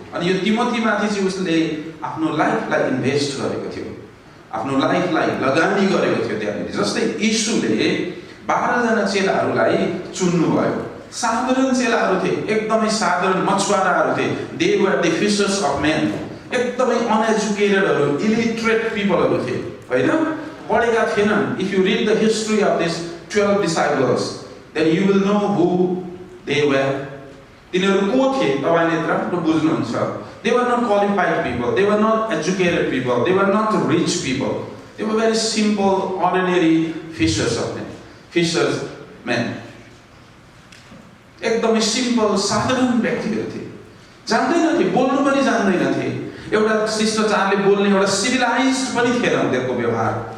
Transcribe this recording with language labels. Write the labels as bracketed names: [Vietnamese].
[Nepali] अनि यो तिमोथीमाथि चाहिँ उसले आफ्नो लाइफलाई इन्भेस्ट गरेको थियो, आफ्नो लाइफलाई लगानी गरेको थियो त्यहाँनिर। जस्तै यीशुले 12 जना चेलाहरूलाई चुन्नुभयो। साधारण चेलाहरू थिए, एकदमै साधारण मछुवाराहरू थिए। [English] They were the fishers of men. [Nepali] एकदमै अनएजुकेटेडहरू, इलिटरेट पिपलहरू थिए, होइन, पढेका थिएनन्। [English] If you read the history of this 12 disciples, then you will know who they were. [Nepali] तिनीहरू को थिए तपाईँले राम्रो बुझ्नुहुन्छ। [English] They were not qualified people, they were not educated people, they were not rich people, they were very simple ordinary fishers of men, fishers men. [Nepali] एकदमै simple साधारण व्यक्तिहरू थिए, जान्दैनथे, बोल्नु पनि जान्दैनथे, एउटा शिष्टाचारले बोल्ने एउटा सिभिलाइज्ड पनि थिएन उनीहरूको व्यवहार।